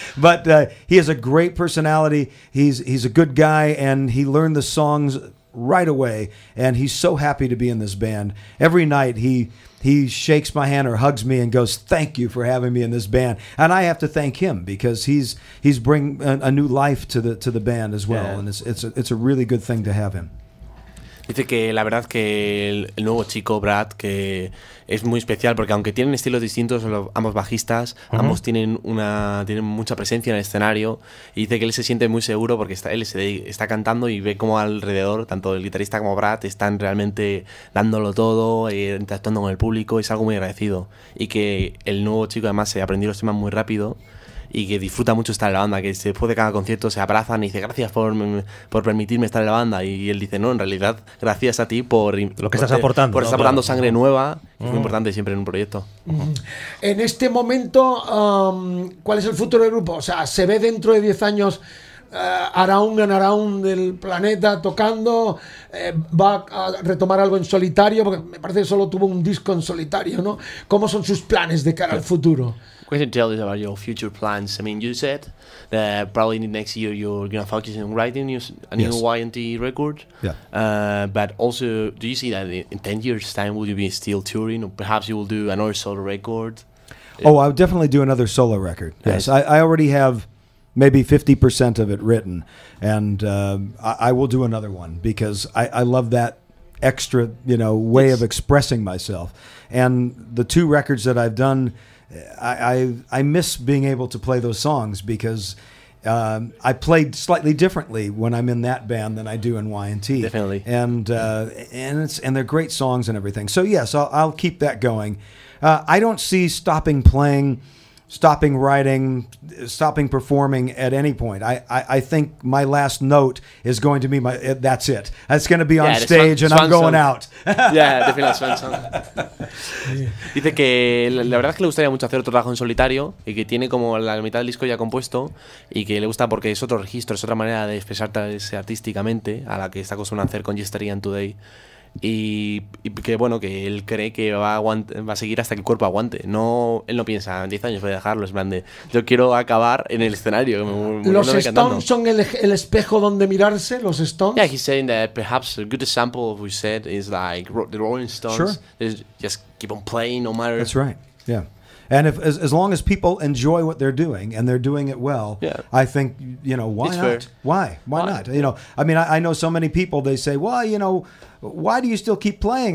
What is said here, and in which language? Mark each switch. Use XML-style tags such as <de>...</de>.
<en>But he has a great personality. He's a good guy, and he learned the songs right away, and he's so happy to be in this band. Every night he shakes my hand or hugs me and goes, "Thank you for having me in this band." And I have to thank him, because he's bring a new life to the band as well, and it's a really good thing to have him.</en> <es>Dice que la verdad que el nuevo chico, Brad, que es muy especial porque aunque tienen estilos distintos, ambos bajistas, ambos tienen mucha presencia en el escenario, y dice que él se siente muy seguro porque él está cantando y ve como alrededor, tanto el guitarrista como Brad, están realmente dándolo todo, interactuando con el público, y es algo muy agradecido. Y que el nuevo chico además se aprendió los temas muy rápido, y que disfruta mucho estar en la banda, que después de cada concierto se abrazan y dice, gracias por permitirme estar en la banda, y él dice, no, en realidad gracias a ti por lo que estás aportando, por estar aportando sangre nueva, que es muy importante siempre en un proyecto. En este momento, ¿cuál es el futuro del grupo? O sea, ¿se ve dentro de 10 años</es> <en>around and around</en> <es>del planeta tocando? ¿Va a retomar algo en solitario? Porque me parece que solo tuvo un disco en solitario, ¿no? ¿Cómo son sus planes de cara al futuro?</es> <en>What can you tell us about your future plans? I mean, you said that probably next year you're going to focus on writing a new Y&T record. Yeah. But also, do you see that in 10 years' time, will you be still touring? Or perhaps you will do another solo record? Oh, I would definitely do another solo record. Yes, I already have maybe 50% of it written. And I will do another one, because I love that extra, way of expressing myself. And the 2 records that I've done, I miss being able to play those songs, because I played slightly differently when I'm in that band than I do in Y&T. Definitely. And they're great songs and everything. So yes, I'll keep that going. I don't see stopping playing stopping writing, stopping performing at any point. I think my last note is going to be that's it. It's going to be on stage and I'm going out. Yeah, definitely Swan song.</en> <es>Dice que la verdad es que le gustaría mucho hacer otro trabajo en solitario y que tiene como la mitad del disco ya compuesto y que le gusta porque es otro registro, es otra manera de expresarse artísticamente a la que está acostumbrado a hacer con Yesterday and Today. Y que bueno, que él cree que va a seguir hasta que el cuerpo aguante. No, él no piensa, en 10 años voy a dejarlo, es plan de, yo quiero acabar en el escenario. ¿Los Stones son el espejo donde mirarse? ¿Los Stones?</es> <en>Yeah, he's saying that perhaps a good example of what we said is like the Rolling Stones. Sure. They just keep on playing no matter. That's right, yeah. And as long as people enjoy what they're doing and they're doing it well, yeah. I think, why it's not? fair. Why not? I mean, I know so many people, they say, well, why do you still keep playing?</en>